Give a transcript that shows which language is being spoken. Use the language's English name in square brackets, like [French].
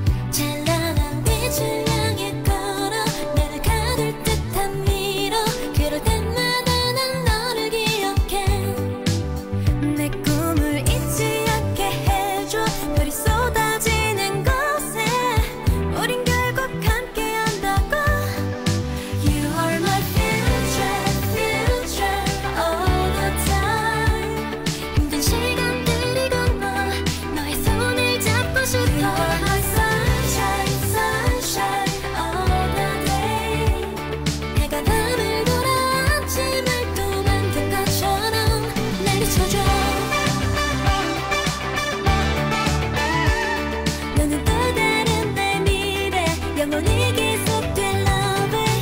[Korean] 찬란한 빛을 향해 걸어 나를 가둘 듯한 미로. 그럴 때마다 난 너를 기억해. 내 꿈을 잊지 않게 해줘. 별이 쏟아지는 곳에 우린 결국 함께 한다고. [English] You are my future, future all the time. [Korean] 힘든 시간들이 건너 너의 손을 잡고 싶어. [English] You are my sunshine, sunshine all the day. [Korean] 해가 밤을 돌아 아침을 또 만든 것처럼 날 비춰줘. 너는 또 다른 나의 미래. 영원히 계속될 love.